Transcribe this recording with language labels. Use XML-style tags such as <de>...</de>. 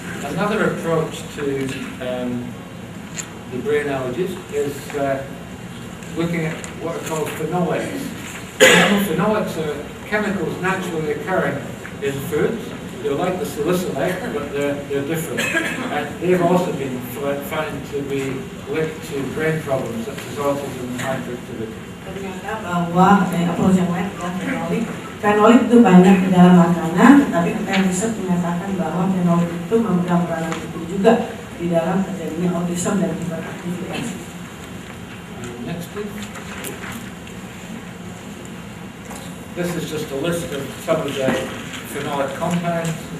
<en>Another approach to the brain allergies is looking at what are called phenolics. Phenolics are chemicals naturally occurring in foods. They're like the salicylate, but they're different. And they've also been found to be linked to brain problems such as autism and hyperactivity.</en> <id>Ternyata bahwa approach yang lain adalah fenolik itu banyak di dalam makanan, tetapi kita riset menyatakan bahwa fenolik itu memegang peranan penting juga di dalam terjadinya autism dan hiperaktivitas.</id> <en>Next, please. This is just a list of some of the phenolic compounds.</en>